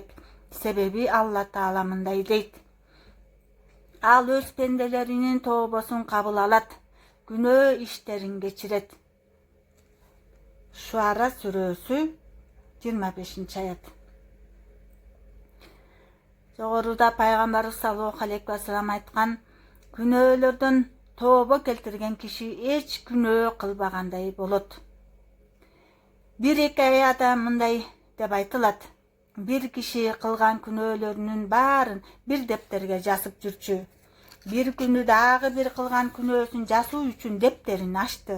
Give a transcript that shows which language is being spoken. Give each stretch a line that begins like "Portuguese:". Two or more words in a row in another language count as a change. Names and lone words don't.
Kyrgyz: Себеби Алла Таала мындай дейт: Ал өз пенделеринин тобосун кабыл алат, күнөө иштерин кечирет. Шуара сүрөсү 25-аят. Жогоруда пайгамбарыбыз
Arabic: صلى الله عليه وسلم
Kyrgyz: айткан: күнөөлөрдөн тобо келтирген киши эч күнөө кылбагандай болот. Бир-эки аятта мындай деп айтылат: бир киши кылган күнөөлөрүнүн баарын бир дептерге жазып жүрчү. Бир күнү дагы бир кылган күнөөсүн жазуу үчүн дептерин ачты.